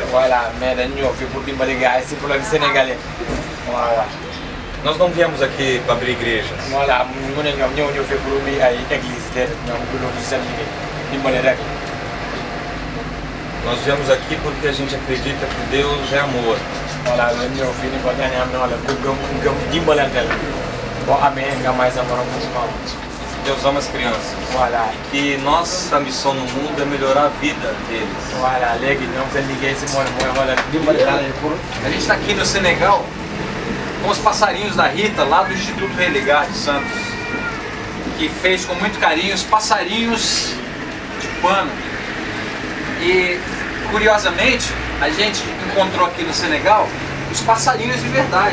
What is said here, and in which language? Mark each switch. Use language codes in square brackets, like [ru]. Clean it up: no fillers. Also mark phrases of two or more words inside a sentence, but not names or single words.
[wo] Voilà, mais dañ ñëw fii pour dimbali gars yi si [fr] problème sénégalais. [wo] Voilà. [pt] Nós não viemos aqui para abrir igrejas. [wo] Voilà, mu ne ñoom ñëw fii pour ubbi ay église te ñoom du loolu seen liggéey dimbali rek. [pt] Nós viemos aqui porque a gente acredita que Deus é amor. [wo] Voilà, dañ ñëw fii ni ko ñaan am na wala gëm dimbalante la. Boo amee nga may sa morom mu [pt] Deus ama as crianças. Voilà. E nossa missão no mundo é melhorar a vida deles. [wo] Voilà, léegi ñoom seen liggéey si mooy wala dimbali daal pour. [pt] A gente está aqui no Senegal com os passarinhos da Rita, lá do Instituto Religar de Santos, que fez com muito carinho os passarinhos de pano. E, curiosamente, a gente encontrou aqui no Senegal os passarinhos de verdade.